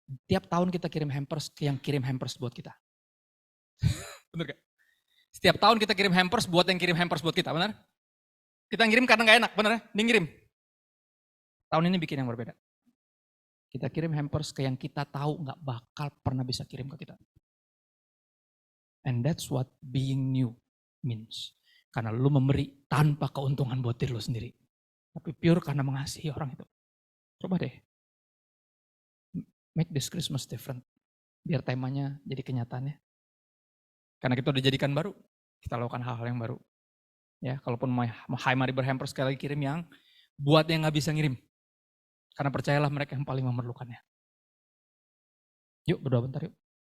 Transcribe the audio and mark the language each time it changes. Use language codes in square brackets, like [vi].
[id] Tiap tahun kita kirim hampers ke yang kirim hampers buat kita. Bener gak? Setiap tahun kita kirim hampers buat yang kirim hampers buat kita, benar? Kita ngirim karena gak enak, benar? Dia ngirim. Tahun ini bikin yang berbeda. Kita kirim hampers ke yang kita tahu gak bakal pernah bisa kirim ke kita. [en] And that's what being new means. [id] Karena lu memberi tanpa keuntungan buat diri lu sendiri. Tapi pure karena mengasihi orang itu. Coba deh. [en] Make this Christmas different. [id] Biar temanya jadi kenyataannya. Karena kita udah jadikan baru, kita lakukan hal-hal yang baru. Ya, kalaupun Hai Mari Berhampers sekali lagi kirim yang buat yang gak bisa ngirim. Karena percayalah mereka yang paling memerlukannya. Yuk berdoa bentar yuk.